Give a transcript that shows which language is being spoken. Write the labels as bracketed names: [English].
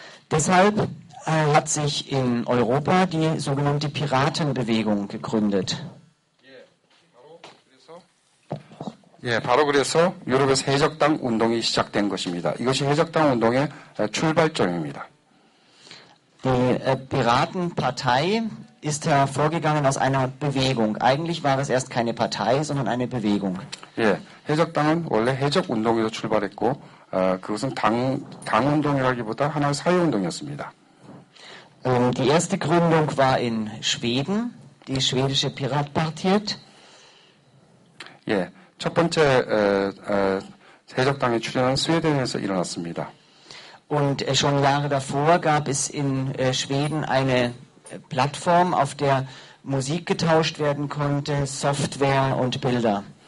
[German] Deshalb hat sich in Europa die sogenannte Piratenbewegung gegründet. [Korean] 예, 바로 그래서 유럽에서 해적당 운동이 시작된 것입니다. 이것이 해적당 운동의 출발점입니다. [German] Die Piratenpartei ist hervorgegangen aus einer Bewegung. Eigentlich war es erst keine Partei, sondern eine Bewegung. [Korean] 예, 해적당은 원래 해적운동에서 출발했고 그것은 당운동이라기보다 하나의 사회운동이었습니다. [German] Die erste Gründung war in Schweden, die schwedische Piratpartiet. [Korean] 예, 첫 번째 해적당의 출현은 스웨덴에서 일어났습니다. [German] Und schon Jahre davor gab es in Schweden eine Plattform, auf der Musik getauscht werden konnte, Software und Bilder.